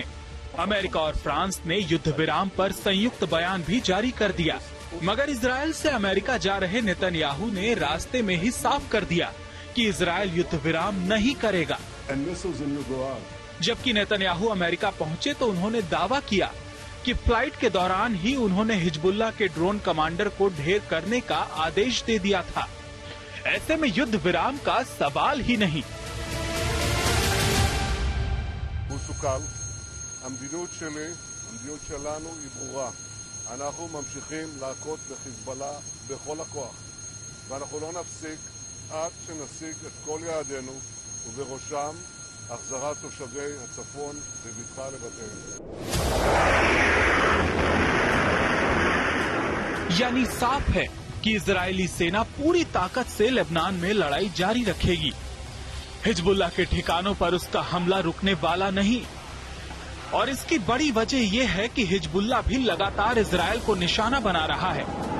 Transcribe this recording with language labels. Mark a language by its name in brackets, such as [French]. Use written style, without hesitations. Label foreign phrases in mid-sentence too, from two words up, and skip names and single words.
[Hindi] अमेरिका और फ्रांस ने युद्ध विराम पर संयुक्त बयान भी जारी कर दिया, मगर इजराइल से अमेरिका जा रहे नेतन्याहू ने रास्ते में ही साफ कर दिया कि इजराइल युद्ध विराम नहीं करेगा। जबकि नेतन्याहू अमेरिका पहुंचे तो उन्होंने दावा किया कि फ्लाइट के दौरान ही उन्होंने हिजबुल्लाह के [English] drone commander [Hindi] को ढेर करने का आदेश दे दिया था। ऐसे में युद्ध विराम का सवाल ही नहीं। [Hebrew] המדיניות שלנו היא ברורה. אנחנו ממשיכים להכות בחיזבאללה בכל הכוח, ואנחנו לא נפסיק עד שנשיג את כל יעדינו, ובראשם החזרת תושבי הצפון בבטחה לבתיהם. [Hindi] यानी साफ है कि इजरायली सेना पूरी ताकत से लेबनान में लड़ाई जारी रखेगी। हिजबुल्लाह के ठिकानों पर उसका हमला रुकने वाला नहीं। और इसकी बड़ी वजह यह है कि हिजबुल्लाह भी लगातार इजरायल को निशाना बना रहा है।